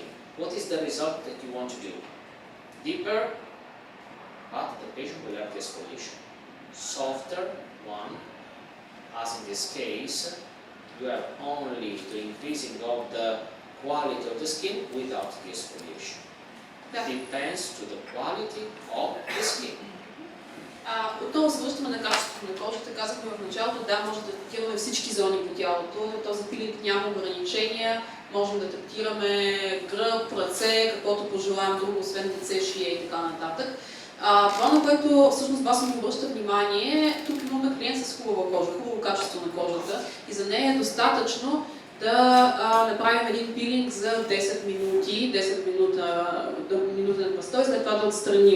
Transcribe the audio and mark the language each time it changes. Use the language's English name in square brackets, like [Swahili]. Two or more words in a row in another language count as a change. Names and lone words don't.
[English] What is the result that you want to do? Deeper, but the patient will have the exfoliation. softer one, as in this case, you have only the increasing of the quality of the skin without the exfoliation. Depends to the quality of the skin. [Bulgarian] Отново се връщаме на качеството на кожата. Казахме в началото, да, може да третираме всички зони по тялото. Този пилинг няма ограничения. Можем да третираме гръб, ръце, каквото пожелаем друго, освен лице, шия и така нататък. Това, на което всъщност Басо ми обръща внимание, тук имаме клиент с хубава кожа, хубаво качество на кожата и за нея е достатъчно да направим един пилинг за 10 минути, 10 минутен престой, след това да отстраним.